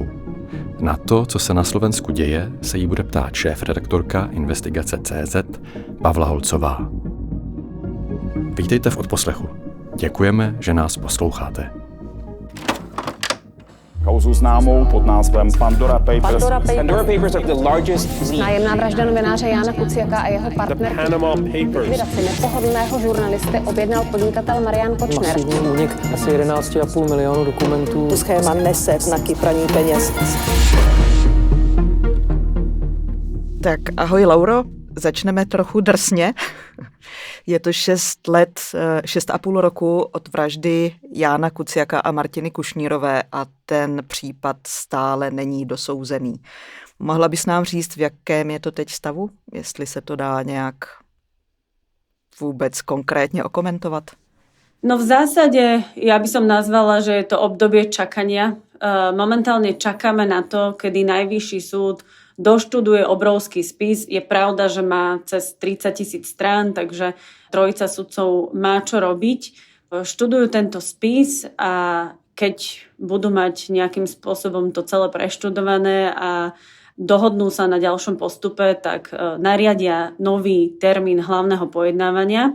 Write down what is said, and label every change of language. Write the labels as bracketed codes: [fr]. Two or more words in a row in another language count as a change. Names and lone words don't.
[cs] Na to, co se na Slovensku děje, se jí bude ptát šéfredaktorka Investigace.cz Pavla Holcová. Vítejte v odposlechu. Děkujeme, že nás posloucháte. Kauzu známou pod názvem Pandora Papers. [en] Pandora Papers are the largest. [cs] Nájemná vražda novináře Jána Kuciaka a jeho partnerky. The Panama Papers. Likvidaci nepohodlného žurnalisty objednal podnikatel Marian Kočner. Masivní únik asi 11,5 milionu dokumentů. Schéma nese znaky praní peněz. Tak ahoj Lauro, začneme trochu drsně. Je to 6,5 roku od vraždy Jána Kuciaka a Martiny Kušnírové a ten případ stále není dosouzený. Mohla bys nám říct, v jakém je to teď stavu? Jestli se to dá nějak vůbec konkrétne okomentovat? [sk] No v zásade, ja by som nazvala, že je to obdobie čakania. Momentálne čakáme na to, kedy Najvyšší súd doštuduje obrovský spis. Je pravda, že má cez 30 000 strán, takže trojica sudcov má čo robiť. Študujú tento spis a keď budú mať nejakým spôsobom to celé preštudované a dohodnú sa na ďalšom postupe, tak nariadia nový termín hlavného pojednávania.